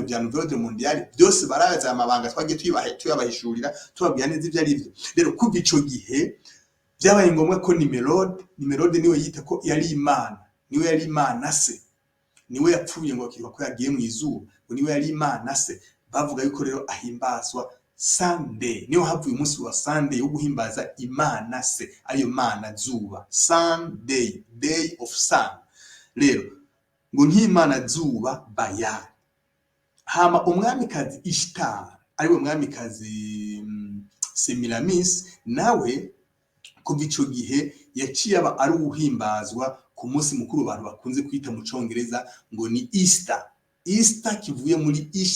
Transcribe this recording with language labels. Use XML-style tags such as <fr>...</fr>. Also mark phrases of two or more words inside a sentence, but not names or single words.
<rw>bya</rw> <fr>Nouvelle Ordre Mondiale</fr> <rw>byose baraza amabanga twagiye tuyabahishurira tubabwira neza ibyo ari byo rero kuva ico gihe byabaye ngombwa ko Nimerode niwe yita ko yari Imana niwe yari Imana se niwe yapfuye ngo akirwa ko yagiye mu izuba ngo niwe yari Imana se bavuga yuko rero ahimbazwa Sunday niyo havuye umunsi wa Sunday wo guhimbaza Imana se ayo Mana zuba Sunday</rw> <en>day of sun</en> <rw>rero ngo nk'Imana zuba Bayali hama umwamikazi Ishtar ari we mwamikazi Semiramis nawe kuva ico gihe yaciye aba ari uhimbazwa ku munsi mukuru abantu bakunze kwita mu Congereza ngo ni Easter kivuye muri</rw>